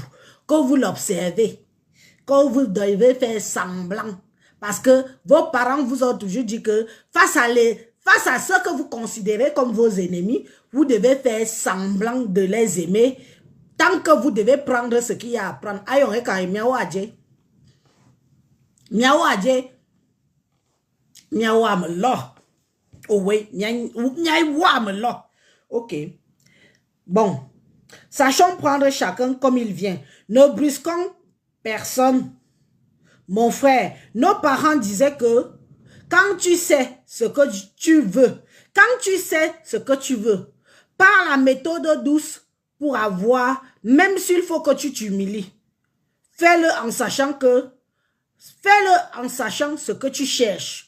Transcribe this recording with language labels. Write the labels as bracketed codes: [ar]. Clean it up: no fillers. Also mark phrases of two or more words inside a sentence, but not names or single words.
[fr] Que vous l'observez. Que vous devez faire semblant. Parce que vos parents vous ont toujours dit que face à ceux que vous considérez comme vos ennemis, vous devez faire semblant de les aimer. Tant que vous devez prendre ce qu'il y a à prendre. [ee] Ayon eka miawo adje. Miawo adje. Miawo amelo. [fr] Oh oui, [ee] miawo amelo. [fr] Ok. Bon. Sachons prendre chacun comme il vient. Ne brusquons personne. Mon frère, nos parents disaient que quand tu sais ce que tu veux, par la méthode douce pour avoir, même s'il faut que tu t'humilies, fais-le en sachant ce que tu cherches.